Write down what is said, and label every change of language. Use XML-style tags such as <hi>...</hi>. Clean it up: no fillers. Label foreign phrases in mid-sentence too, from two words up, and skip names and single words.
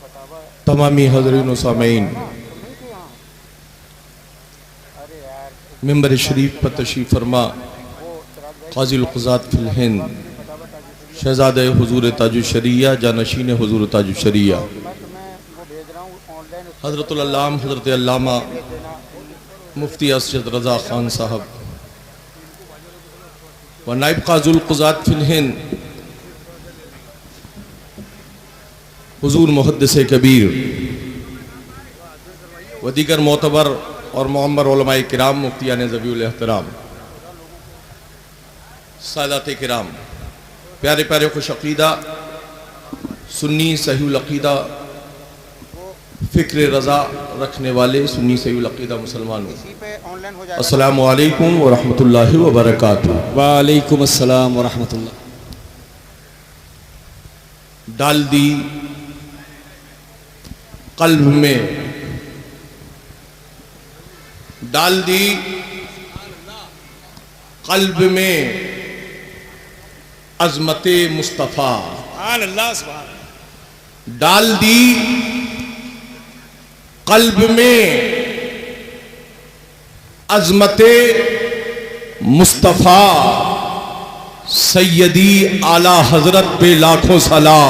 <ur>تمامی حاضرین و سامعین، منبر شریف پر تشریف فرما</ur> <ar>قاضي القضاة في الهند</ar> <ur>شہزادۂ حضور تاج الشریعہ جانشین حضور تاج الشریعہ حضرت العلام حضرت علامہ مفتی اسد رضا خان صاحب و نائب</ur> <ar>قاضي القضاة في الهند</ar> <ur>حضور محدث کبیر و دیگر معتبر اور معمر علمائے کرام مفتیان ذوی الاحترام سادات کرام، پیارے پیارے خوش عقیدہ سنی صحیح العقیدہ فکر رضا رکھنے والے سنی صحیح العقیدہ مسلمانوں,</ur> <ar>السلام عليكم ورحمة الله وبركاته. وعليكم السلام ورحمة الله.</ar> <ur>ڈال دی قلب میں، ڈال دی قلب میں عظمت مصطفیٰ، ڈال دی قلب میں عظمت مصطفیٰ، سیدی اعلیٰ حضرت پہ لاکھوں سلام.</ur>